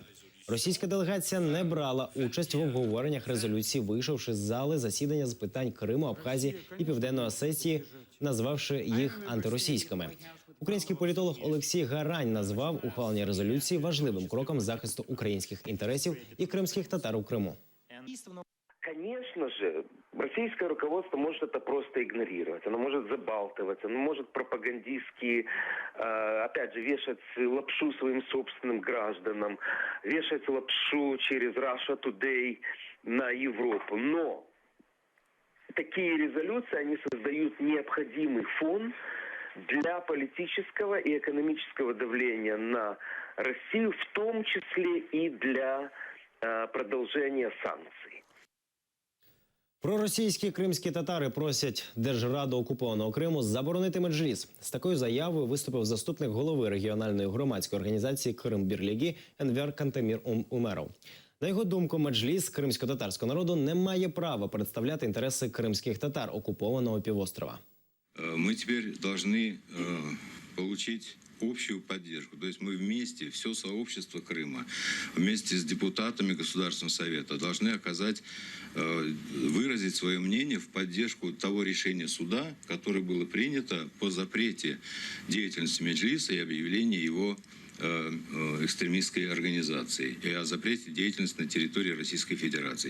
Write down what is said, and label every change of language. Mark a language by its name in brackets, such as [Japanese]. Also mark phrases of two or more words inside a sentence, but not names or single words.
[Ukrainian] Російська делегація не брала участь в обговореннях резолюції, вийшовши з зали засідання з питань Криму, Абхазії і Південної Осетії, назвавши їх антиросійськими. Український політолог Олексій Гарань назвав ухвалення резолюції важливим кроком захисту українських інтересів і кримських татар у Криму. [Russian] Конечно же, российское руководство может это просто игнорировать. Оно может забалтывать, оно может пропагандистски, опять же, вешать лапшу своим собственным гражданам, вешать лапшу через Russia Today на Европу. Но такие резолюции, они создают необходимый фон для политического и экономического давления на Россию, в том числе и для продолжения санкций. [Ukrainian] Проросійські кримські татари просять Держраду окупованого Криму заборонити Меджліс. З такою заявою виступив заступник голови регіональної громадської організації Крим-Бірліги Енвер Кантемір Умеров. На його думку, Меджліс кримсько-татарського народу не має права представляти інтереси кримських татар окупованого півострова. Ми тепер повинні отримати [Russian] общую поддержку. То есть мы вместе, все сообщество Крыма, вместе с депутатами Государственного Совета должны оказать, выразить свое мнение в поддержку того решения суда, которое было принято по запрете деятельности Меджлиса и объявлению его экстремистской организации и о запрете деятельности на территории Российской Федерации.